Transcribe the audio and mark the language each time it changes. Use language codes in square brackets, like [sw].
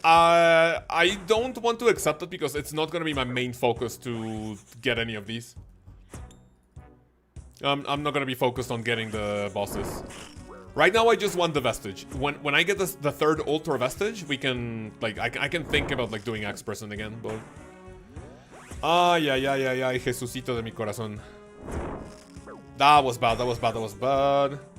[en] I don't want to accept it because it's not going to be my main focus to get any of these. I'm not going to be focused on getting the bosses. Right now, I just want the Vestige. When I get the third Ultra Vestige, we can, like, I can think about, like, doing Axe Prison again, but... [es] Ay, Jesucito de mi corazón. [en] That was bad, that was bad, that was bad.